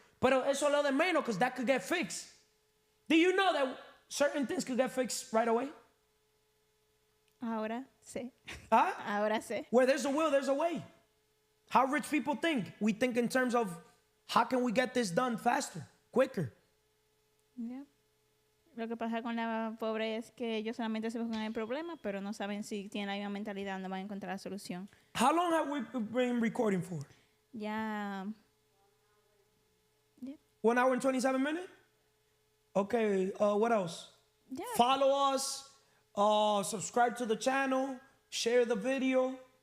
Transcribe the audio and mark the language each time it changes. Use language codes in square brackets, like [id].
[es] Pero eso lo de menos [en] because that could get fixed. Do you know that certain things could get fixed right away? [es] Ahora sé. Huh? Ahora sé. [en] Where there's a will, there's a way. How rich people think. We think in terms of how can we get this done faster, quicker. Yeah. [es] Lo que pasa con la pobre es que ellos solamente se buscan el problema, pero no saben si tienen la misma mentalidad, no van a encontrar la solución. [en] How long have we been recording for? [es] Ya. [en] 1 hour and 27 minutes? Okay, what else? Yeah. Follow us, subscribe to the channel, share the video.